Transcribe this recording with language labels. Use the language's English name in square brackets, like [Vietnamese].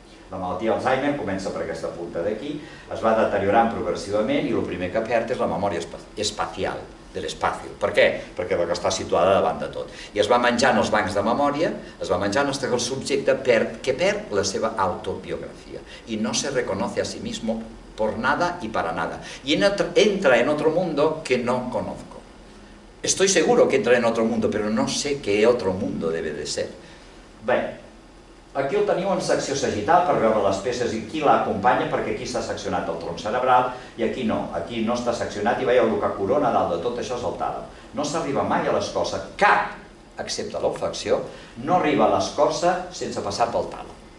[Catalan] La malaltia Alzheimer comença per aquesta punta d'aquí, es va deteriorant progressivament i el primer que perd és la memòria espacial, de l'espai. Per què? Perquè la que està situada davant de tot. I es va menjant els bancs de memòria, es va menjant fins que el subjecte perd la seva autobiografia i [Spanish] no se reconoce a sí mismo por nada y para nada. Y entra en otro mundo que no conozco. Estoy seguro que entra en otro mundo, pero no sé qué otro mundo debe de ser. [Catalan] Bé, aquí el teniu en secció sagital per veure les peces i qui l'acompanya, perquè aquí està seccionat el tronc cerebral i aquí no està seccionat i veieu el que corona dalt de tot això és el tàlam. No s'arriba mai a l'escorça, cap excepte l'olfacció, no arriba a l'escorça sense passar pel tàlam.